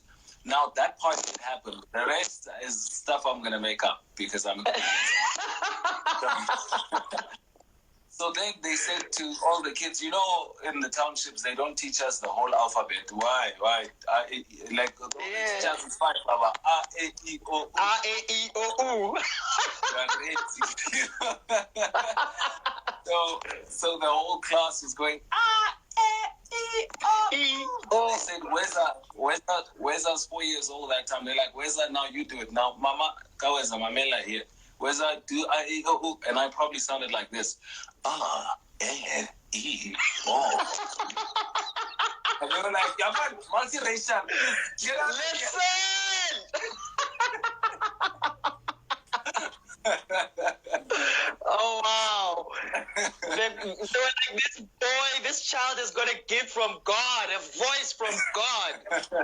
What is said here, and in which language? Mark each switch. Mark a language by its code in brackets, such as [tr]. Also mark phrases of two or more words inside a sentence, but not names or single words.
[en] Now that part did happen. The rest is stuff I'm gonna make up because I'm. So then they said to all the kids, you know, in the townships, they don't teach us the whole alphabet. Why? Teachers is fine, Baba. A-E-I-O-U. A-E-I-O-U. So the whole class was going, they said, Weza's 4 years old that time. They're like, Weza, now you do it. Now, Mama, Weza, Mamela here. Weza, do I-E-O-U? And I probably sounded like this. A-E-O. And they were like, yeah, man, multiracial. Listen! Oh, wow. They were like, this child is going to give from God, a voice from God.